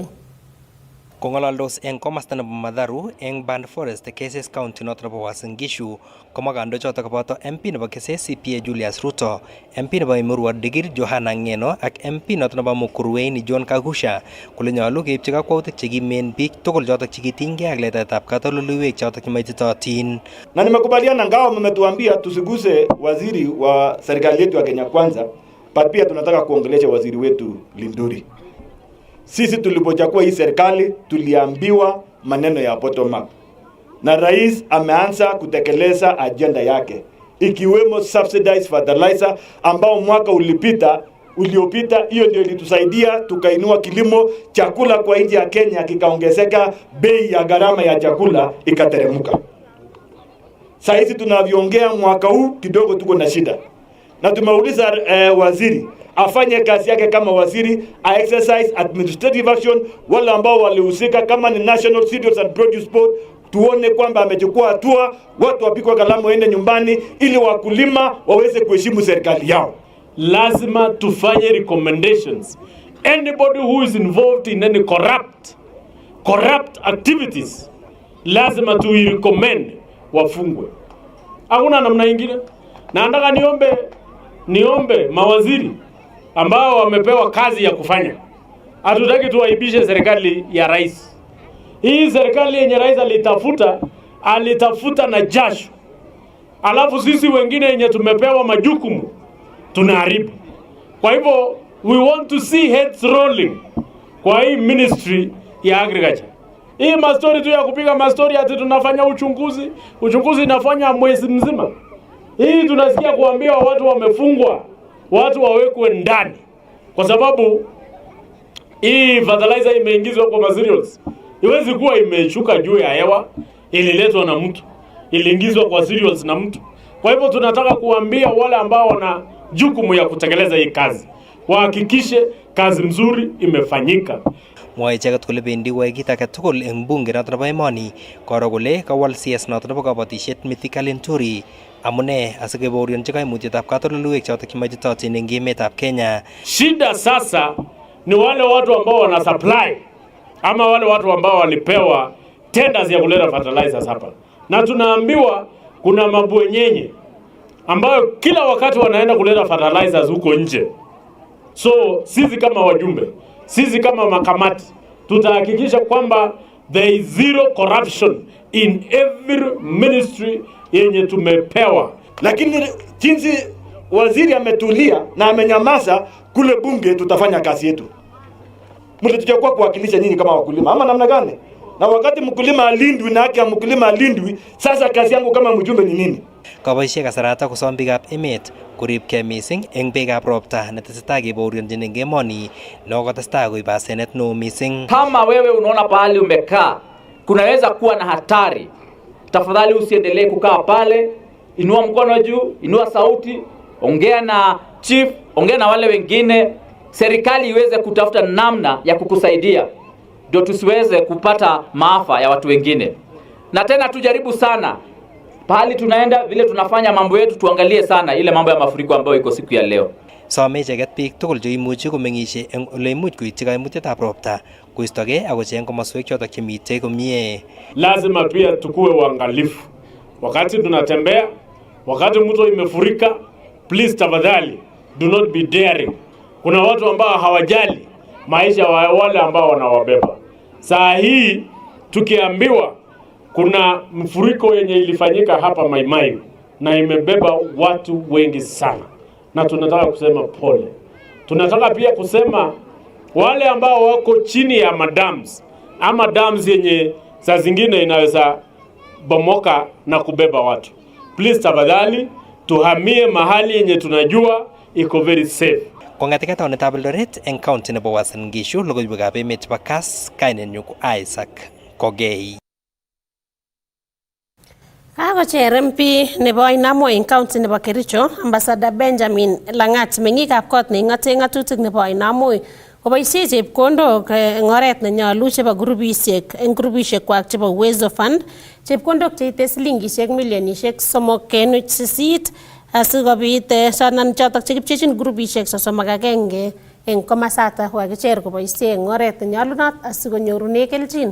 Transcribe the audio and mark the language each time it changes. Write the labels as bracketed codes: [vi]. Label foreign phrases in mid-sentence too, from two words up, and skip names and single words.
[kln] Kong'alaldos eng komasta nebo Matharu eng Band Forest Keses County noto nebo Uasin Gishu komwa kandoichoto koboto MP nebo Keses CPA Julius Ruto, MP nebo Emurua Dikir Joanna Ngeno ak MP noto nebo Mukurweini John Kagusha kole nyolu keipchi kakwautik chekimen biik tugul chotok chekitinygei ak letaetab katoldoleiwek chotok chemaititotin. [sw] Na nimekubaliana ngao mmetuambia tusiguse waziri wa serikali yetu ya Kenya Kwanza, pia tunataka kuongelesha waziri wetu Linturi. Sisi tulipochukua hii serikali tuliambiwa maneno ya [en] bottom up. [sw] Na rais ameanza kutekeleza agenda yake, ikiwemo [en] subsidized fertilizer [sw] ambao mwaka uliopita hiyo ndio ilitusaidia tukainua kilimo, chakula kwa nchi ya Kenya kikaongezeka, bei ya gharama ya chakula ikateremka. Sasa hizi tunavyoongea mwaka huu kidogo tuko na shida. Na tumeuliza waziri afanye kazi yake kama waziri, [en] a exercise administrative action, [sw] wale ambao walihusika kama ni National Cereals and Produce Board, tuone kwamba amechukua hatua, watu wapikwa kalamu waende nyumbani ili wakulima waweze kuheshimu serikali yao. Lazima tufanye recommendations. [en] Anybody who is involved in any corrupt activities, [sw] lazima tu recommend wafungwe. Hakuna namna nyingine. Na nataka niombe mawaziri ambao wamepewa kazi ya kufanya. Hatutaki tuwaibishe serikali ya rais. Hii serikali yenye rais alitafuta na jasho. Alafu sisi wengine yenye tumepewa majukumu tunaharibu. Kwa hivyo [en] we want to see heads rolling [sw] kwa hii ministry ya agriculture. Hii mastori tu ya kupiga mastori ati tunafanya uchunguzi inafanya mwezi mzima. Hii tunasikia kuambia watu wamefungwa, watu wawekwe ndani. Kwa sababu hii fertilizer imeingizwa kwa materials. Iwezi kuwa imeshuka juu ya hewa, ililetwa na mtu. Iliingizwa kwa cereals na mtu. Kwa hivyo tunataka kuambia wale ambao wana jukumu ya kutekeleza hii kazi, wahakikishe kazi mzuri imefanyika. [kln] Mwae icheket kole bendi koyoe kit age tugul eng bunge noto nebo emoni koro kole kawal CS noto nebo kabatisiet Mithika Linturi amune asikebaorionchi kaimutietab katoldoleiwek chotok chemaititotin eng emetab Kenya. [sw] Shida sasa ni wale watu ambao wana supply ama wale watu ambao walipewa tenders ya kuleta fertilizers hapa. Na tunaambiwa kuna mabwenyenye ambayo kila wakati wanaenda kuleta fertilizers huko nje. So sisi kama wajumbe, sisi kama makamati, tutahakikisha kwamba [en] there is zero corruption in every ministry [sw] yenye tumepewa. Lakini jinsi waziri ametulia na amenyamaza kule bunge, tutafanya kazi yetu. Mlituchukua kuwakilisha nyinyi kama wakulima ama namna gani? Na wakati mkulima alindwi na haki ya mkulima alindwi, sasa kazi yangu kama mjumbe ni nini? [kln] Kaboisie kasarata kosom biikab emet koribkei mising eng beekab ropta netesetai kebaorionjin eng emoni nekotestai koib asenet neo mising. [sw] Kama wewe unaona pahali umekaa kunaweza kuwa na hatari, tafadhali usiendelee kukaa pale. Inua mkono juu, inua sauti, ongea na chief, ongea na wale wengine, serikali iweze kutafuta namna ya kukusaidia ndio tusiweze kupata maafa ya watu wengine. Na tena tujaribu sana Pahali tunaenda vile tunafanya mambo yetu, tuangalie sana ile mambo ya mafuriko ambayo iko siku ya leo. [kln] Some icheket biik tugul cheimuchi komeng'isie eng ole imuch koityi kaimutietab ropta koistogei akocheng komoswek chotok chemitei komie. [sw] Lazima pia tukue uangalifu wakati tunatembea, wakati mto imefurika. Please tafadhali, [en] do not be daring. [sw] Kuna watu ambao hawajali maisha ya wale ambao wanawabeba. Saa hii tukiambiwa kuna mfuriko yenye ilifanyika hapa Maimayu na imebeba watu wengi sana, na tunataka kusema pole. Tunataka pia kusema wale ambao wako chini ya madams ama dams yenye saa zingine inaweza bomoka na kubeba watu. Please tafadhali tuhamie mahali yenye tunajua iko [en] very safe. [kln] Kong'eteke taonitab Eldoret eng county nebo Uasin Gishu, logoiywekab emet chebo Kass, kainenyu ko Isaac Kogei. Kakocher MP nebo Ainamo eng county nebo Kericho, Ambassador Benjamin Langat, meng'ikab kot neing'ate ng'atutik nebo Ainamo koboisie chepkondok eng oret nenyolu chebo grupisiek eng grupisiekwak chebo Uwezo Fund, chepkondok cheite silingisiek milionisiek 3.8 asikobit sonan chotok chekipchechin grupisiek 31 eng komasata kokakicher koboisie eng oret nenyolunot asikonyorune kelchin.